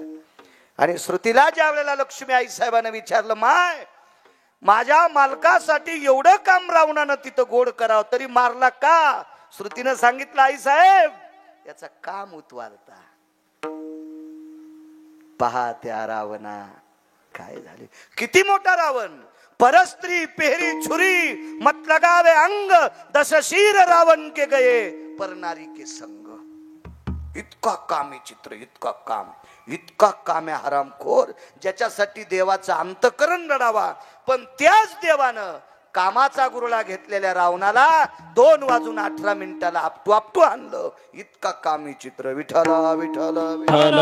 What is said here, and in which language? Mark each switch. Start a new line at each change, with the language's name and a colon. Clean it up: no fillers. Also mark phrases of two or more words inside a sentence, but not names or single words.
Marathi: आणि श्रुतीला ज्या वेळेला लक्ष्मी आई साहेबांना विचारलं, माय माझ्या मालकासाठी एवढं काम रावणानं तिथं गोड करावं तरी मारला का? श्रुतीनं सांगितलं, आई साहेब याचा काम उतवालता. पहा त्या रावणा काय झाले. किती मोठा रावण.
Hindi: परस्त्री पेहरी छुरी मत लगावे अंग, दशशीर रावण के गए पर नारी के संग.
Marathi: इतका कामी चित्र, इतका काम आहे हरामखोर, ज्याच्यासाठी देवाचं अंतःकरण रडावा. पण त्याच देवानं कामाचा गुरुळा घेतलेल्या रावणाला 2:18 आपटू आणलं. इतका कामी चित्र. विठ्ठल विठ्ठल विठ्ठल